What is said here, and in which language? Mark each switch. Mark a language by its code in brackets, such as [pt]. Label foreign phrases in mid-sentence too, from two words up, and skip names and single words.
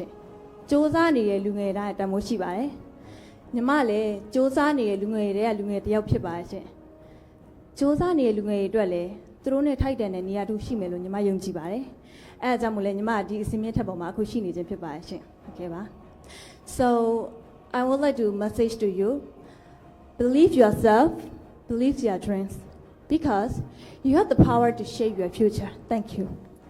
[my] ရှင်စူးစမ်းနေတဲ့လူငယ်တိုင်းတန်မိုးရှိပါတယ်ညီမလည်းစူးစမ်းနေတဲ့လူငယ်တွေကလူငယ်တယောက်ဖြစ်ပါတယ်ရှင်စူးစမ်းနေတဲ့လူငယ်တွေအတွက်လည်းသူတို့နဲ့ထိုက်တန်တဲ့နေရာတို့ရှိမယ်လို့ညီမယုံကြည်ပါတယ်အဲအကြောင်းမို့လဲညီမဒီအစီအမံထက်ပေါ်မှာအခုရှိနေခြင်းဖြစ်ပါတယ်ရှင်ဟုတ်ကဲ့ပါ [en] So I would like to message to you believe yourself believe your dreams because you have the power to shape your future thank you